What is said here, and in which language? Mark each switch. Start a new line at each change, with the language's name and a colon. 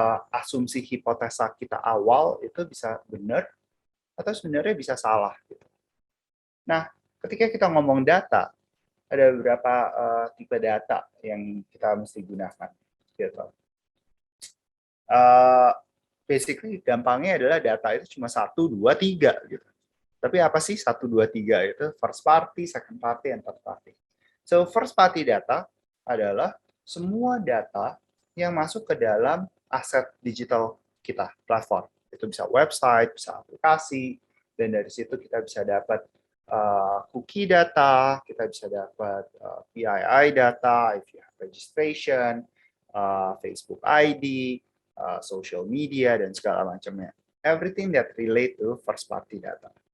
Indonesian: Asumsi hipotesa kita awal itu bisa benar atau sebenarnya bisa salah. Gitu. Nah, ketika kita ngomong data, ada beberapa tipe data yang kita mesti gunakan. Gitu. Basically gampangnya adalah data itu cuma 1, 2, 3 gitu. Tapi apa sih 1, 2, 3 itu?
English: First party, second party, and third party.
Indonesian: So first party data adalah semua data yang masuk ke dalam aset digital kita, platform. Itu bisa website, bisa aplikasi, dan dari situ kita bisa dapat cookie data, kita bisa dapat PII data,
English: if you have registration,
Indonesian: Facebook ID, social media, dan segala macamnya.
English: Everything that relate to first party data.